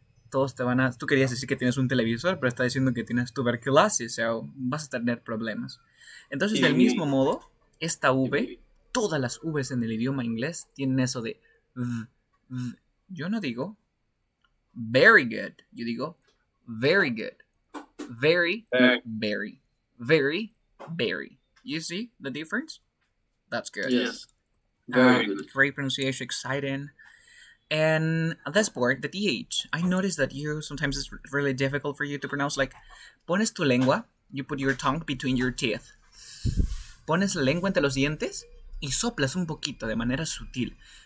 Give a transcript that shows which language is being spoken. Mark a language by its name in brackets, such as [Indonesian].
[Spanish] Todos tú querías decir que tienes un televisor, pero está diciendo que tienes tuberculosis, o sea, vas a tener problemas. Entonces, del mismo modo, esta V, todas las Vs en el idioma inglés tienen eso de v, v. Yo no digo very good, yo digo very good. [English] Very, very, very, very. You see the difference? That's good. Yes. Very good. Great pronunciation, exciting. And this part, the TH, I noticed that sometimes it's really difficult for you to pronounce. Like, [Spanish] pones tu lengua, [English] you put your tongue between your teeth. [Spanish] Pones la lengua entre los dientes y soplas un poquito de manera sutil.